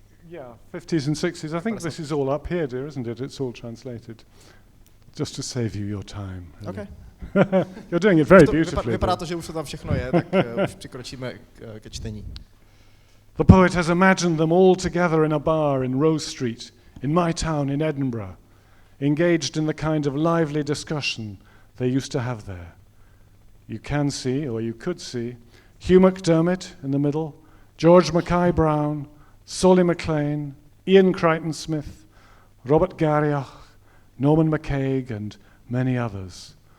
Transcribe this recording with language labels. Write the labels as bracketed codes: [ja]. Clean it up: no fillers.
[en] Yeah, 50s and 60s. I think this is all up here, dear, isn't it? It's all translated. Just to save you your time. Okay. You're doing it very beautifully. [cs] Vypadá to, že už to tam všechno je, tak už přikročíme ke čtení. [en] The poet has imagined them all together in a bar in Rose Street, in my town in Edinburgh, engaged in the kind of lively discussion they used to have there. You can see, or you could see, Hugh MacDermott in the middle, George Mackay Brown, Solly MacLean, Ian Crichton-Smith, Robert Garrioch, Norman MacCaig, and many others.